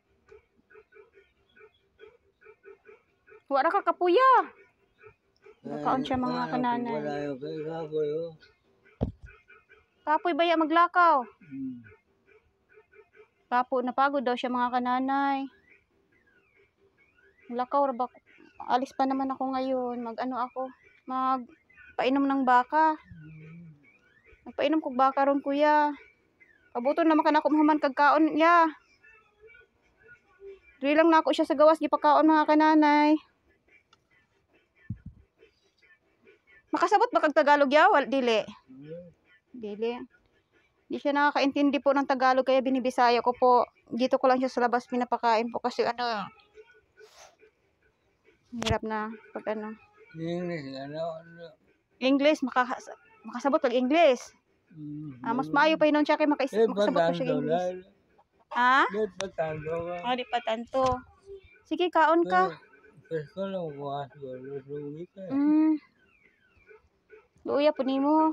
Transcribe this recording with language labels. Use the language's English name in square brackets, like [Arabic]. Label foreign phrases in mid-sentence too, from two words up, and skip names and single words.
[Cebuano] Wala ka kapuya. Nakaon siya mga kananay. wala yung kay kapoy, oh. Tapoy baya maglakaw. Hmm. Tapo napagod daw siya mga kananay. Lakaw ra ba? [Filipino] Alis pa naman ako ngayon. Mag-ano ako? Magpainom ng baka. [Cebuano] Magpainom kog baka ron kuya. Pabuton naman ka na ako mahuman kag kaon ya. Dili lang na ako siya sa gawas gipakaon mga kananay. Makasabot ba kag Tagalog ya? Dili. Dili. [Filipino] Di siya nakakaintindi po ng Tagalog kaya binibisaya ko po. Dito ko lang siya sa labas pinapakain po kasi ano. Hirap na pag ano. [Cebuano] English, English, makasabot pag English. Mas maayo pa yun siya kay makasabot pa siya English. Ha? Di pa tanto. Sige, kaon ka. Luya po nimo.